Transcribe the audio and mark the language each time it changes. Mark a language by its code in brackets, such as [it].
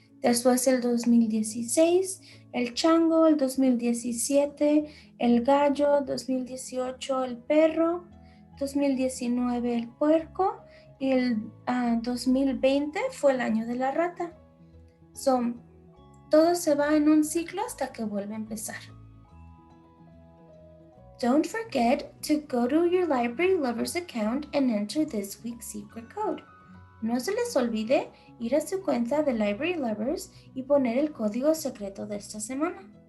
[es] Después el 2016, el chango, el 2017, el gallo, 2018, el perro, 2019, el puerco y el 2020 fue el año de la rata. Todo se va en un ciclo hasta que vuelve a empezar. [en] Don't forget to go to your Library Lovers account and enter this week's secret code. [es] No se les olvide ir a su cuenta de Library Lovers y poner el código secreto de esta semana.